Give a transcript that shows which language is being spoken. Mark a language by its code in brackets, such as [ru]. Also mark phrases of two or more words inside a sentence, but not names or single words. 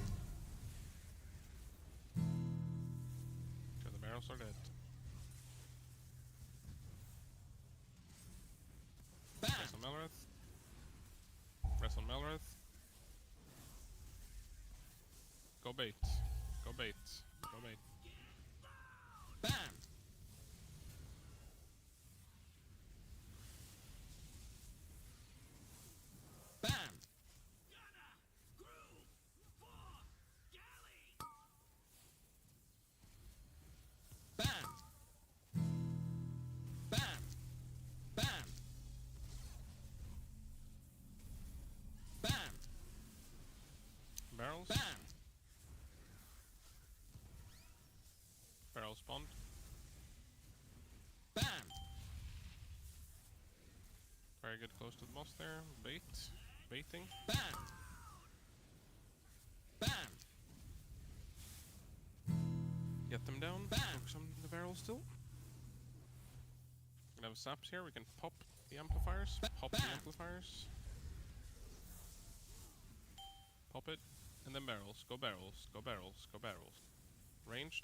[en] Okay, the barrels are dead. Bam! Press on Melrith. Press on Melrith. Go bait. Go bait. Go bait. Bam! Bam! Bam! Bam! Bam! Bam! Barrels. Bam! Barrel spawned. Bam! Very good, close to the boss there. Bait. Baiting. Bam! Bam! Get them down. Bam! Focus on the barrel still. We have saps here. We can pop the amplifiers. Pop the amplifiers. Pop it. And then barrels. Go barrels. Go barrels. Go barrels. Ranged.